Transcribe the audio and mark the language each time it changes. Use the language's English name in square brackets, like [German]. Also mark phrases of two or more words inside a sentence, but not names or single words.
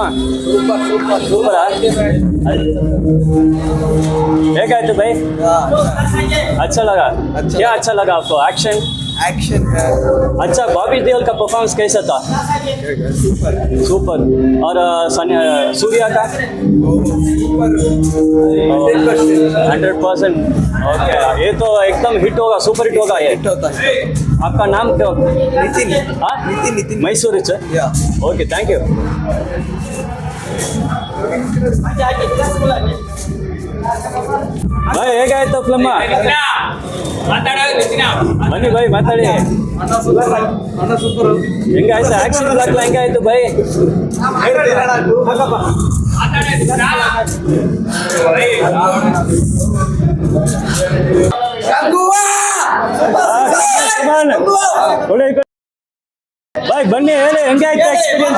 [Kannada] ಸೂಪರಾ? ಹೇಗಾಯ್ತು भाई? [Hindi] अच्छा लगा? क्या अच्छा लगा आपको? एक्शन अच्छा. बॉबी देओल का परफॉर्मेंस कैसा था? सुपर. और सूर्या का 100%. ओके, ये तो एकदम हिट होगा, [English] super hit [Hindi] होगा ये. आपका नाम क्या? नितिन. हाँ, नितिन मैसूर से. [English] okay, thank you. भाई [Kannada] ಹೇಗಾಯ್ತು ಫಿಲ್ಮ್? ಬನ್ನಿ ಬೈ ಮಾತಾಡಿ. ಹೆಂಗಾಯ್ತು [English] action block [Kannada] ಹೆಂಗಾಯ್ತು ಬೈ? ಬಾಯ್ ಬನ್ನಿ ಹೇಳಿ ಹೆಂಗಾಯ್ತು ಎಕ್ಸ್ಪೀರಿಯನ್ಸ್?